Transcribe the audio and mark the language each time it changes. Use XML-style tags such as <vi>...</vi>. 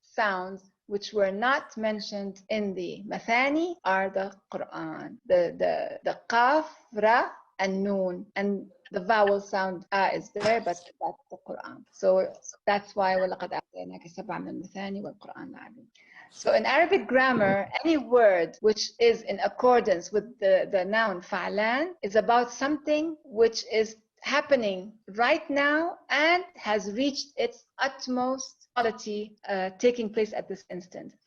<en>sounds which were not mentioned in the Mathani are the Qur'an. The Qaf, Ra, and Noon. And the vowel sound is there, but that's the Qur'an. So that's why</en> <ar>وَلَقَدْ أَعْطَيْنَاكَ سَبْعًا مِنَ الْمَثَانِ وَالْقُرْآنِ الْعَظِيمِ.</ar> <en>So in Arabic grammar, any word which is in accordance with the noun fa'lan is about something which is happening right now and has reached its utmost quality taking place at this instant.</en>